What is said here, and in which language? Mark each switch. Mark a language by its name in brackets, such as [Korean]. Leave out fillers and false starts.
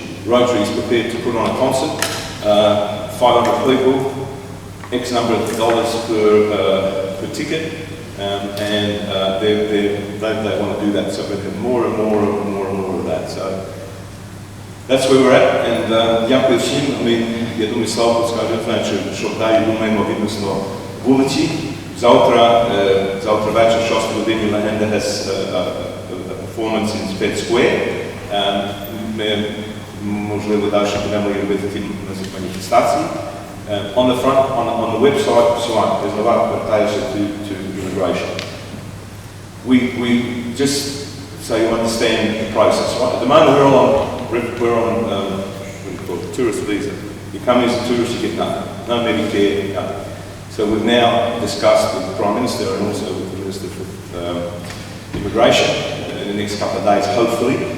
[English] Rotary is prepared to put on a concert. 500 people, X number of dollars per ticket, and they want to do that. So we have more and more of that. So that's where we're at. And [Ukrainian] дякую всім. Я думаю, Slawko скаже, що далі думаємо відносно вулиці. Завтра вечір 6 годині [English] Lahanda has a performance in Sped Square. [Ukrainian] Ми, можливо, далі будемо робити ті маніфестації. [English] On the front, on the website, there's a lot of data to immigration. We just so you understand the process, right? At the moment we're on what do you call it, tourist visa. You come here as a tourist, you get nothing, no Medicare, nothing. So we've now discussed with the Prime Minister and also with the Minister for Immigration in the next couple of days, hopefully,